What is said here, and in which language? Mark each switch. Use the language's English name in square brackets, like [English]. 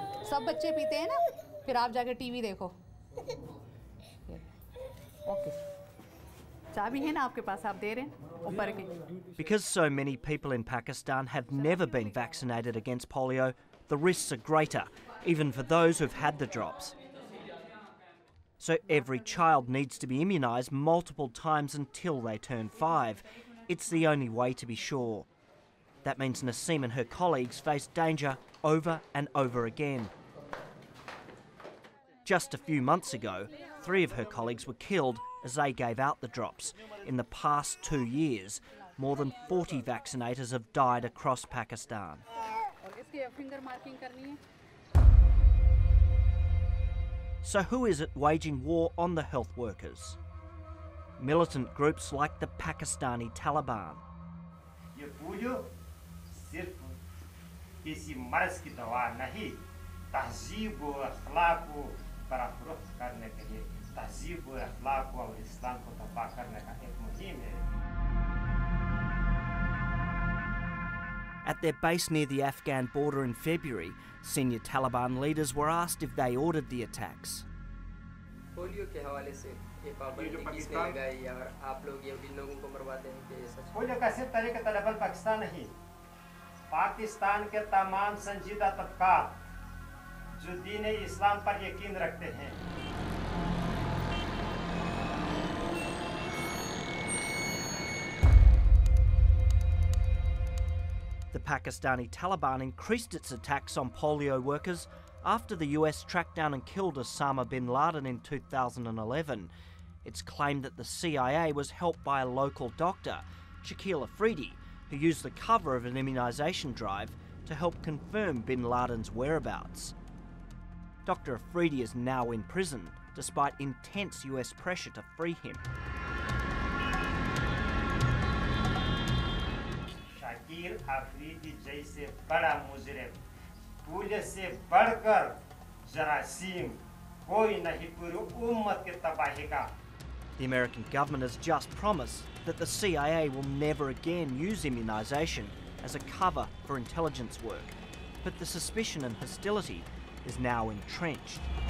[Hindi] सब बच्चे पीते हैं ना, फिर आप जाके टीवी देखो. ओके. चाबी है ना आपके पास, आप दे रहे हैं ऊपर की. [English] Because so many people in Pakistan have never been vaccinated against polio, the risks are greater, even for those who've had the drops. So every child needs to be immunised multiple times until they turn 5. It's the only way to be sure. That means Naseem and her colleagues face danger over and over again. Just a few months ago, 3 of her colleagues were killed as they gave out the drops. In the past 2 years, more than 40 vaccinators have died across Pakistan. So who is it waging war on the health workers? Militant groups like the Pakistani Taliban. [Hindi] ये polio सिर्फ किसी मर्ज की दवा नहीं, तहजीब व अखलाक को बरकरार करने के लिए, तहजीब व अखलाक और इस्लाम को तबाह करने का एक मुहिम है. [English] At their base near the Afghan border in February, senior Taliban leaders were asked if they ordered the attacks. [Hindi] Polio के हवाले से ये पाबंदी किसने लगाई या आप लोग ये भी लोगों को मरवाते हैं कि ये सच? पोलियो का सिर्फ तरीका तलबल पाकिस्तान नहीं, पाकिस्तान के तमाम संजीदा तबकात जो दीन इस्लाम पर यकीन रखते हैं. [English] The Pakistani Taliban increased its attacks on polio workers after the US tracked down and killed Osama bin Laden in 2011. It's claimed that the CIA was helped by a local doctor, Shakil Afridi, who used the cover of an immunisation drive to help confirm bin Laden's whereabouts. Dr. Afridi is now in prison, despite intense US pressure to free him. [Hindi] Shakeel Afridi जैसे बड़ा मुजरिम, polio से बढ़कर जरासीम कोई नहीं पूरी उम्मत की तबाही का. [English] The American government has just promised that the CIA will never again use immunisation as a cover for intelligence work. But the suspicion and hostility is now entrenched.